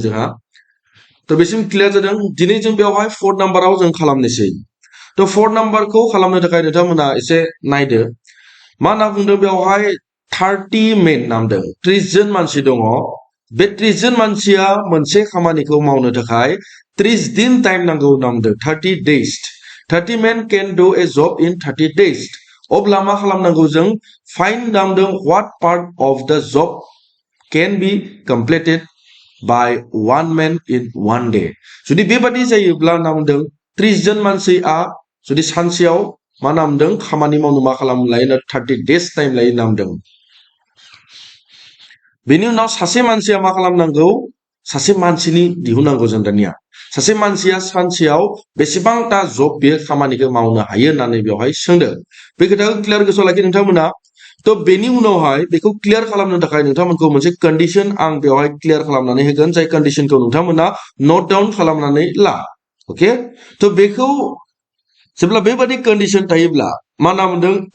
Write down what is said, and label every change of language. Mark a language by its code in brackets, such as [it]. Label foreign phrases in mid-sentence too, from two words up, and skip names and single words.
[brx] जोंहा तो बेसिम क्लियार जादों दिनै जों बेवहाय 4 नाम्बाराव जों खालामनोसै तो 4 नाम्बारखौ खालामनो थाखाय नोंथांमोना एसे नायदो मा होनना बुंदों बेवहाय 30 मेन नामदों 30 जन मानसि दङ बे 30 जन मानसिया मोनसे खामानिखौ मावनो थाखाय 30 दिन टाइम नांगौ नामदों [en] 30 days 30 men can do a job in 30 days [brx] अब्ला मा खालामनांगौ जों फाइन्ड नामदों [en] what part of the job can be completed by one man in one day [brx] जुदि बेबादि जायोब्ला नामदों 30 जन मानसिया जुदि सानसेयाव मा नामदों खामानि मावनो मा खालाम लायो [en] 30 days [brx] टाइम लायो नामदों बेनि उनाव सासे मानसिया मा खालामनांगौ सासे मानसिनि दिहुननांगौ जों दानिया सासे मानसिया सानसेयाव बेसेबांटा जब बे खामानिखौ मावनो हायो होननानै बेवहाय सोंदों बे खोथाखौ क्लियार गोसोआव लाखि नोंथांमोना तो बेनि उनावहाय बेखौ क्लियार खालामनो थाखाय नोंथांमोनखौ मोनसे कन्डिशन आं बेवहाय क्लियार खालामनानै होगोन जाय कन्डिशनखौ नोंथांमोना [en] note down [brx] खालामनानै ला ओके तो बेखौ जेब्ला बेबादि कन्डिशन थायोब्ला मा नाम मोनदों